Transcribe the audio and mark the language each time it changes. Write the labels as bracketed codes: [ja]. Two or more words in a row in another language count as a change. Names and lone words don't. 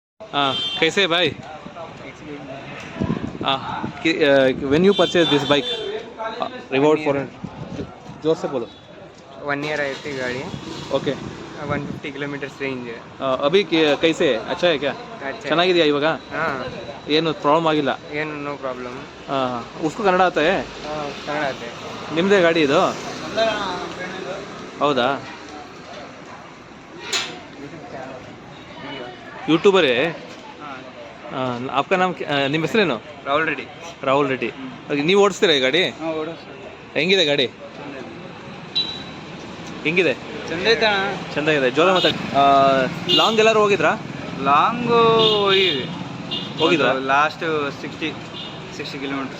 [hi] हाँ, कैसे भाई? [en] When you purchase this bike, Revolt 400, [hi] जोर से बोलो. 1 year आती गाड़ी. Okay. [en] 150 kilometers range. [hi] अभी कैसे है? अच्छा है क्या? अच्छा. [kn] ಚೆನ್ನಾಗಿದೆಯಾ ಇವಾಗ? [hi] हाँ. [kn] ಏನು ಪ್ರಾಬ್ಲಮ್ ಆಗಿಲ್ಲ? ಏನು [en] no problem. [hi] उसको ಕನ್ನಡ आता है? [kn] ಕನ್ನಡ ಆತೆ. ನಿಮ್ಮದೇ ಗಾಡಿ ಇದು? ಹೌದಾ? [hi] यूट्यूबर है? आपका नाम [kn] ನಿಮ್ಮ ಹೆಸರೇನು? ರಾಹುಲ್ ರೆಡ್ಡಿ. ರಾಹುಲ್ ರೆಡ್ಡಿ. ನೀವು ಓಡಿಸ್ತೀರಾ ಈ ಗಾಡಿ? ಹಾಂ ಓಡಿಸ್ತೀವಿ. ಹೆಂಗಿದೆ ಗಾಡಿ? ಹೆಂಗಿದೆ? ಚಂದ ಐತೆ ಅಣ್ಣ. ಚಂದ ಇದೆ. ಜೋರ ಮಾತಾಡಿ. ಲಾಂಗ್ ಎಲ್ಲರೂ ಹೋಗಿದ್ರಾ? ಲಾಂಗು ಹೋಗಿದ್ರಾ? [en] last 60 kilometers.